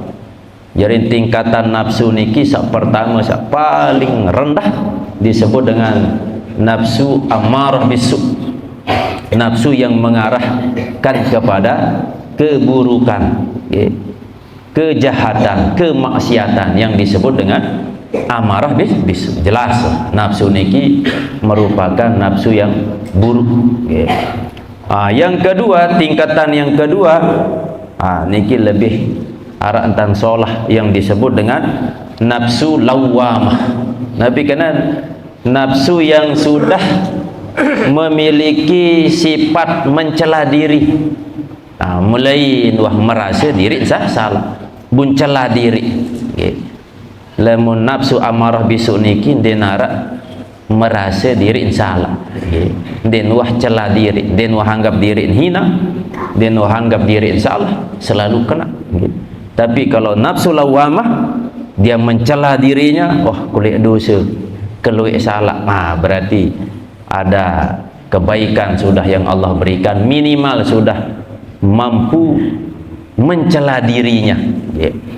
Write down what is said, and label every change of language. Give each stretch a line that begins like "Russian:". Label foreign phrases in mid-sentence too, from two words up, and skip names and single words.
Indonesian: Jadi tingkatan nafsu niki pertama paling rendah disebut dengan nafsu amarah bisu, nafsu yang mengarahkan kepada keburukan, ya, kejahatan, kemaksiatan, yang disebut dengan amarah bisu. Jelas nafsu niki merupakan nafsu yang buruk, ya. Yang kedua, tingkatan yang kedua, niki lebih arah entan solah, yang disebut dengan nafsu lawamah. Tapi karena nafsu yang sudah memiliki sifat mencela diri, mulai merasa diri salah, buncela diri, okay.
Sasak: Lamun nafsu amarah bisu niki denara merasa diri salah, okay. Den wah cela diri, den wah anggap diri hina, den wah anggap diri salah, selalu kena, okay.
Indonesian: Tapi kalau nafsu lawamah, dia mencela dirinya,
Sasak: wah kulit dosa, keluik salah,
Indonesian: berarti ada kebaikan sudah yang Allah berikan, minimal sudah mampu mencela dirinya, ya.